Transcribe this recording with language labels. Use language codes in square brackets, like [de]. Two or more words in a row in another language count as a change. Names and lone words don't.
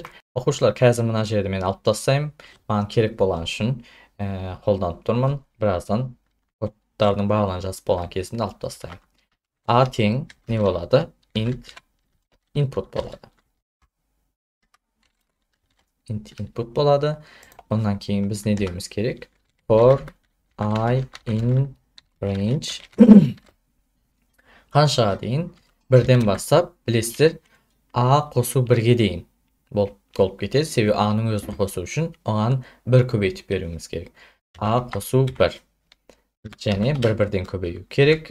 [kk] Оқушылар қазір мына жерде мен алып тастаймын. Маған керек болған үшін қолданып тұрмын. Біраздан кодтардың барлығын жазып болған кезінде алып тастаймын. A тең не болады? [en] Int input [kk] болады. [en] Int input [kk] болады. Ondan кейін біз не деуіміз керек? [en] For I in range [kk] қаншаға дейін? 1-ден бастап, білесіздер, A қосу 1-ге дейін болып кетеді. Себебі A-ның өзін қосу үшін оған 1 көбейтіп беруіміз керек. A қосу 1. Және 1-1-ден көбею керек.